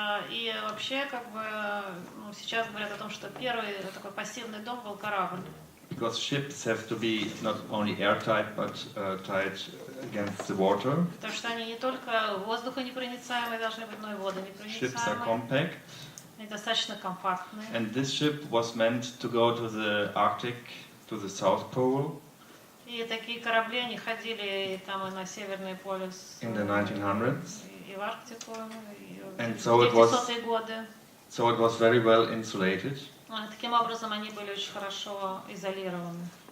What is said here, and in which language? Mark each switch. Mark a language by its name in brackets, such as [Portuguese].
[Russian] И вообще, как бы, сейчас говорят о том, что первый такой пассивный дом был корабль. [English] Because ships have to be not only airtight, but tight against the water. [Russian] Потому что они не только воздухонепроницаемые должны быть, но и водонепроницаемые. [English] Ships are compact. [Russian] Они достаточно компактные. [English] And this ship was meant to go to the Arctic, to the South Pole. [Russian] И такие корабли, они ходили и там и на Северный полюс. [English] In the 1900s. [Russian] И в Арктику, и в 1900-е годы. So it was very well insulated. Таким образом, они были очень хорошо изолированы.